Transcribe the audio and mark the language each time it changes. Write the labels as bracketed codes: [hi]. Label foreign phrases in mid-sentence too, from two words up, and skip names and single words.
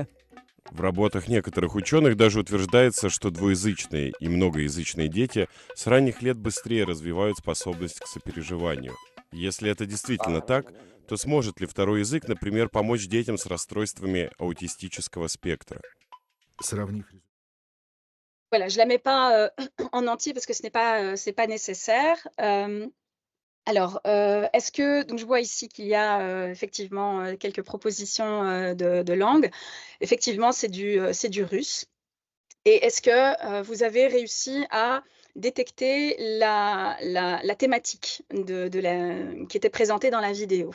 [ru] В работах некоторых ученых даже утверждается, что двуязычные и многоязычные дети с ранних лет быстрее развивают способность к сопереживанию. Если это действительно так, то сможет ли второй язык, например, помочь детям с расстройствами аутистического спектра? [fr] Voilà, je la mets pas, en entier parce que ce n'est pas, c'est pas nécessaire. Alors, est-ce que donc je vois ici qu'il y a, effectivement, quelques propositions, de langue. Effectivement, c'est du russe. Et est-ce que, vous avez réussi à détecter la thématique qui était présentée dans la vidéo?